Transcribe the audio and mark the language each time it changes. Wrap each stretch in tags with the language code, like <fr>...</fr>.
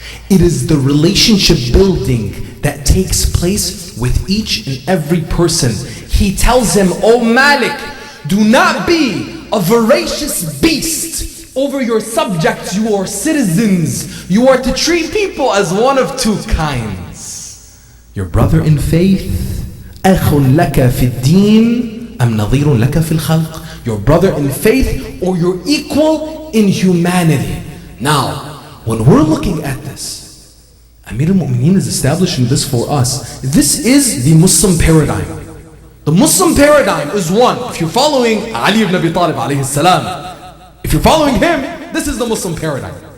<en>It is the relationship building that takes place with each and every person. He tells him, "O Malik, do not be a voracious beast over your subjects, your citizens. You are to treat people as one of two kinds. Your brother in faith,</en> <ar>أخ لك في الدين أم نظير لك في الخلق.</ar> <en>Your brother in faith or your equal in humanity." Now, when we're looking at this, Amir al-Mu'mineen is establishing this for us. This is the Muslim paradigm. The Muslim paradigm is one. If you're following Ali ibn Abi Talib alayhi salam, if you're following him, this is the Muslim paradigm.</en>